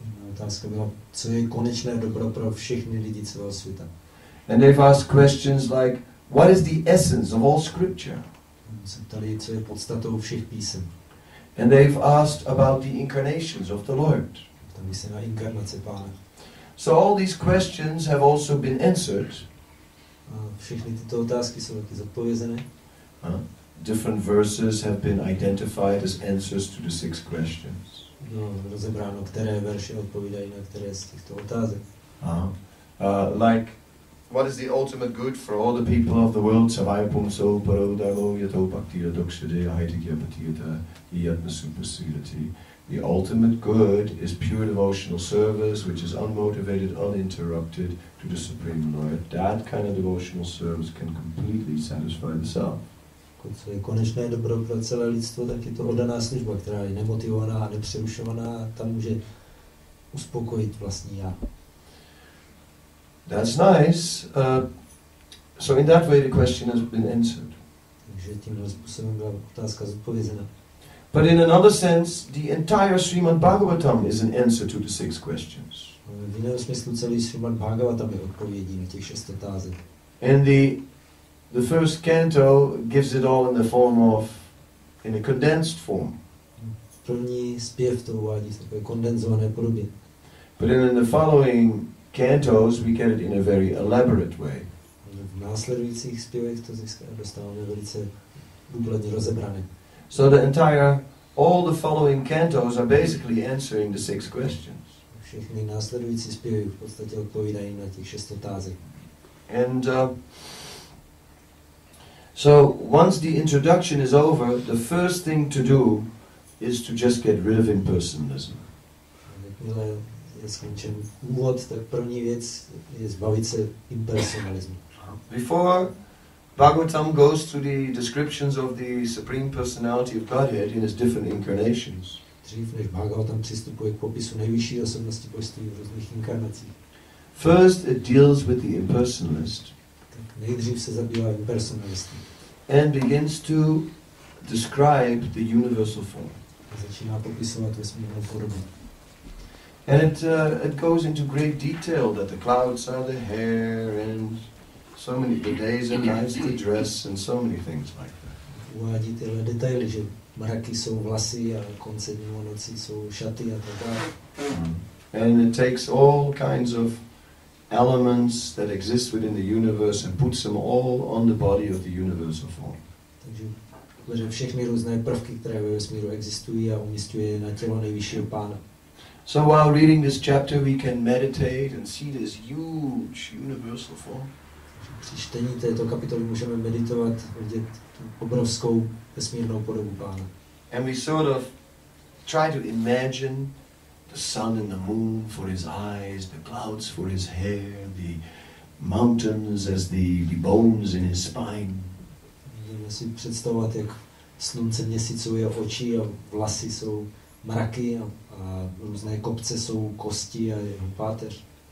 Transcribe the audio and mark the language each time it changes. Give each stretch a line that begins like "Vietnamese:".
Czech: Otázka byla, co je konečné dobro pro všechny lidi celého světa.
English: And they've asked questions like, what is the essence of all scripture?
Czech: Se ptali, co je podstatou všech písem.
English: And they've asked about the incarnations of the Lord.
Czech: Ptali se na inkarnace Pána.
English: So all these questions have also been answered.
Czech: A všechny tyto otázky jsou taky zodpovězené.
English: Different verses have been identified as answers to the 6 questions.
Czech: No, rozebráno, které verše odpovídají na které z těchto otázek.
English: Like, what is the ultimate good for all the people of the world?
Sanskrit: Savaya pumso parodalo yato bhaktira dokshade ahaitikya patiyata yatna supasirati.
English: The ultimate good is pure devotional service, which is unmotivated, uninterrupted to the Supreme Lord. That kind of devotional service can completely satisfy the self.
Czech: Co je konečné dobro pro celé lidstvo, tak je to oddaná služba, která je nemotivovaná a nepřerušovaná a tam může uspokojit vlastní já.
English: That's nice. So in that way the question has been answered.
Czech: Takže tímhle způsobem byla otázka zodpovězena.
English: But in another sense, the entire Srimad-Bhagavatam is an answer to the 6 questions.
Czech: V jiném smyslu celý Srimad-bhagavatam je odpovědí na těch 6 otázek.
English: And the first canto gives it all in the form of, in a condensed form.
Czech: První zpěv to uvádí v takové kondenzované podobě.
English: But in the following cantos we get it in a very elaborate way.
Czech: V následujících zpěvech to dostáváme velice důkladně rozebrané.
English: So all the following cantos are basically answering the 6 questions.
Czech: Všechny následující zpěvy v podstatě odpovídají na těch 6 otázek.
English: And so once the introduction is over, the first thing to do is to just get rid of impersonalism.
Czech: Jakmile je skončen úvod, tak první věc je zbavit se impersonalismu.
English: Before Bhagavatam goes through the descriptions of the Supreme Personality of Godhead in its different incarnations.
Czech: Dřív než Bhagavatam přistupuje k popisu nejvyšší osobnosti božství v různých inkarnacích.
English: First it deals with the impersonalist.
Czech: Tak nejdřív se zabývá impersonalistem.
English: And begins to describe the universal form.
Czech: Začíná popisovat vesmírnou podobu.
English: And it goes into great detail that the clouds are the hair and so many the days and nights the dress and so many things like that.
Czech: Uvádí tyhle detaily, že mraky jsou vlasy a konce dnů a nocí jsou šaty a tak dále.
English: And it takes all kinds of elements that exist within the universe and puts them all on the body of the universal form.
Czech: Takže bere všechny různé prvky, které ve vesmíru existují a umísťuje je na tělo nejvyššího Pána.
English: So while reading this chapter we can meditate and see this huge universal form.
Czech: Při čtení této kapitoly můžeme meditovat, vidět tu obrovskou vesmírnou podobu Pána.
English: And we sort of try to imagine the sun and the moon for his eyes, the clouds for his hair, the mountains as the bones in his spine.
Czech: Můžeme si představovat, jak slunce měsíc jsou jeho oči a vlasy jsou mraky a různé kopce jsou kosti a jeho páteř.